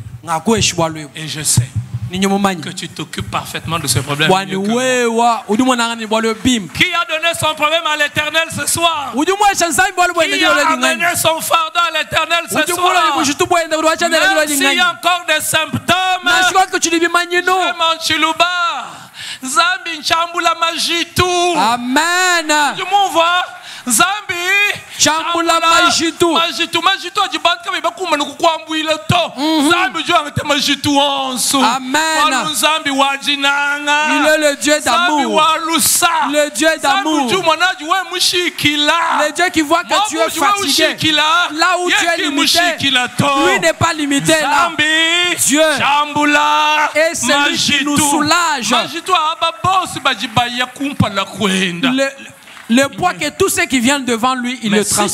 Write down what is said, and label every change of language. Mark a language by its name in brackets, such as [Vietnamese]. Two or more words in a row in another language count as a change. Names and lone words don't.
[French] Et je sais que tu t'occupes parfaitement de ce problème. Qui a donné son problème à l'Éternel ce soir? Qui a amené son fardeau à l'Éternel ce soir? Même s'il y a encore des symptômes, [Luba-Katanga] Zambi Nchambula Majitu. Amen. [French] Tu m'envoies Zambi [Luba-Katanga] Chambula Majitu. Majitu ajibandi kama ibakuma nukukwambwile to. Zambi jo angete Majitu onso. Amen. Zambi wajinanga. [French] Il est le Dieu d'amour. [Luba-Katanga] Zambi walusa. [French] Le Dieu d'amour. [Luba-Katanga] Zambi jo mwanaji we mushikila. [French] Le Dieu qui voit que tu es fatigué. Là où tu es limité, lui n'est pas limité là. Dieu est celui qui nous soulage. Le poids que tous ceux qui viennent devant lui, il le transporte.